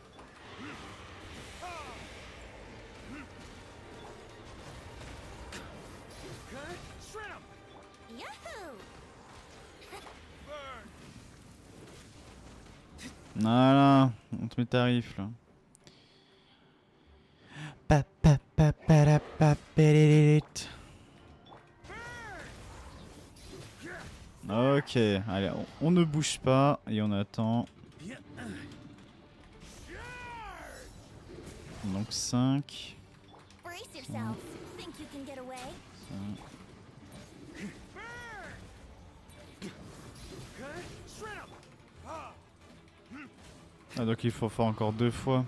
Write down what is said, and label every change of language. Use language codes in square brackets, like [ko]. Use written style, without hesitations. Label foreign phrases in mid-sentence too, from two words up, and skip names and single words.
[fr] Yahoo! Voilà, on te met tarif là. Pa, pa, pa, pa, la, pa, pélélélit. Ok, allez, on ne bouge pas et on attend. Donc 5. [en] Brace yourself. Think you can get away? [fr] Ah, donc il faut faire encore 2 fois.